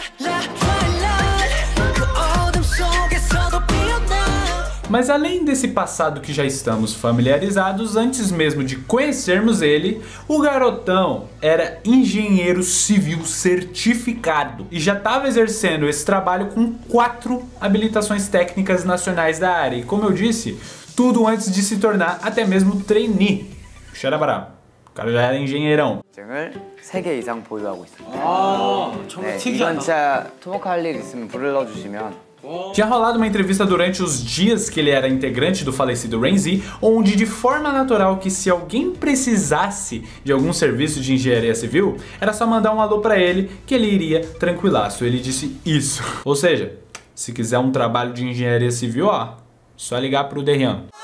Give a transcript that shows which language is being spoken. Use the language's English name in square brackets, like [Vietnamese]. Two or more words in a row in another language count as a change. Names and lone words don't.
[Portuguese] Mas além desse passado que já estamos familiarizados, antes mesmo de conhecermos ele, o garotão era engenheiro civil certificado e já estava exercendo esse trabalho com 4 habilitações técnicas nacionais da área. E como eu disse, tudo antes de se tornar até mesmo trainee. Xarabará. O cara já era engenheirão. [Korean] 을 3개 이상 보유하고 있습니다. 네, 이건 진짜 토목할 일 있으면 불러주시면. [Portuguese] Tinha rolado uma entrevista durante os dias que ele era integrante do falecido Rain-Z, onde de forma natural que se alguém precisasse de algum serviço de engenharia civil, era só mandar um alô pra ele que ele iria tranquilaço. Ele disse isso. Ou seja, se quiser um trabalho de engenharia civil, ó, só ligar pro Daehyun.